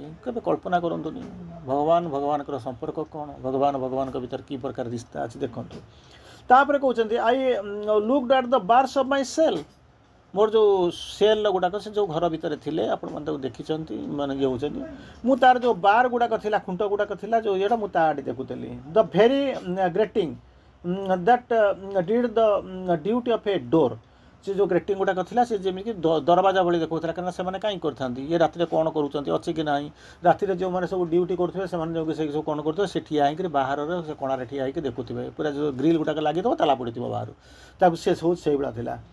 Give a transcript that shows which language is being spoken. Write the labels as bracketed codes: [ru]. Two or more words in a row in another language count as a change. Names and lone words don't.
[or] କେବେ କଳ୍ପନା କରନ୍ତୁନି ଭଗବାନ ଭଗବାନଙ୍କର ସମ୍ପର୍କ କ'ଣ, ଭଗବାନ ଭଗବାନଙ୍କ ଭିତରେ କି ପ୍ରକାର ରିସ୍ତା ଅଛି ଦେଖନ୍ତୁ। ତାପରେ କହୁଛନ୍ତି [en] I looked at the bars of my cell, [or] ମୋର ଯେଉଁ ସେଲ୍ ଗୁଡ଼ାକ ସେ ଯେଉଁ ଘର ଭିତରେ ଥିଲେ ଆପଣମାନେ ତାକୁ ଦେଖିଛନ୍ତି, ମାନେ ଇଏ ହେଉଛନ୍ତି ମୁଁ ତାର ଯେଉଁ ବାର୍ ଗୁଡ଼ାକ ଥିଲା ଖୁଣ୍ଟ ଗୁଡ଼ାକ ଥିଲା ଯେଉଁ ଇଏଟା ମୁଁ ତା ଆଡ଼େ ଦେଖୁଥିଲି। [en] the very grating that did the duty of a door, [or] ସେ ଯେଉଁ ଗ୍ରେଟିଂ ଗୁଡ଼ାକ ଥିଲା ସେ ଯେମିତି ଦରବାଜା ଭଳି ଦେଖାଉଥିଲା, କାରଣ ସେମାନେ କାହିଁ କରିଥାନ୍ତି ଇଏ ରାତିରେ କ'ଣ କରୁଛନ୍ତି ଅଛି କି ନାହିଁ, ରାତିରେ ଯେଉଁମାନେ ସବୁ ଡ୍ୟୁଟି କରୁଥିବେ ସେମାନେ ଯେଉଁ ସେ ସବୁ କ'ଣ କରୁଥିବେ ସେ ଠିଆ ହେଇକରି ବାହାରରେ ସେ କଣାରେ ଠିଆ ହେଇକି ଦେଖୁଥିବେ, ପୁରା ଯେଉଁ ଗ୍ରିଲ୍ ଗୁଡ଼ାକ ଲାଗିଥିବ ତାଲା ପଡ଼ିଥିବ ବାହାରୁ, ତାକୁ ସେ ସବୁ ସେଇଭଳିଆ ଥିଲା।